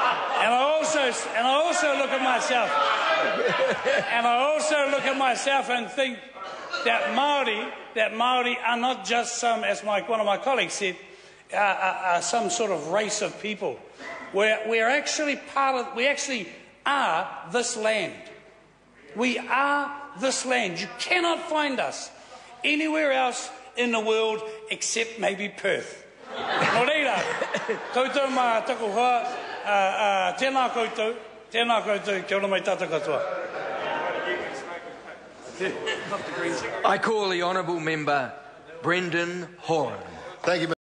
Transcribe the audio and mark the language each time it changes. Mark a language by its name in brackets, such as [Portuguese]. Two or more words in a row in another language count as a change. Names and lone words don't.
[English] And I I also look at myself, and I also look at myself and think that Māori are not just some, as one of my colleagues said, some sort of race of people. We're actually we actually are this land. We are this land. You cannot find us anywhere else in the world except maybe Perth. [Māori] Nō reira, koutou mā taku hoa, tēnā koutou, kia ora mai tātou katoa. [English] I call the Honourable Member Brendan Horan. Thank you.